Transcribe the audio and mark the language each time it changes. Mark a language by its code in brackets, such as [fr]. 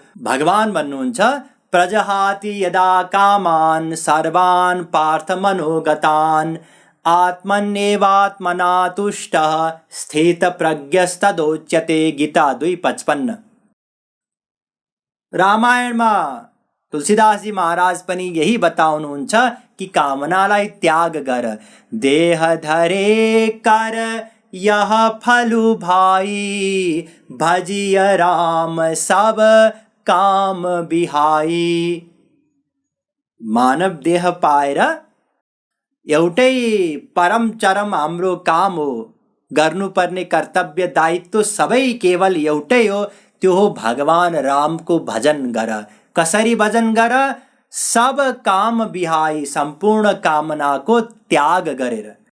[ne] भगवान भन्नुहुन्छ, [sa] प्रजहाति यदा कामान् सर्वान् पार्थ मनोगतान् आत्मन्येवात्मना तुष्टः स्थितप्रज्ञस्तदोच्यते। [ne] गीता 2:55। रामायणमा तुलसीदासजी महाराज पनि यही बताउनुहुन्छ कि कामनालाई त्याग गर। [awa] देह धरे कर यह फलु भाई भजिय राम सब काम बिहाई। [ne] मानव देह पाएर एउटै परम चरम हाम्रो काम हो, गर्नुपर्ने कर्तव्य दायित्व सबै केवल एउटै हो, त्यो हो भगवान रामको भजन गर। कसरी भजन गर? [awa] सब काम बिहाई, [ne] सम्पूर्ण कामनाको त्याग गरेर।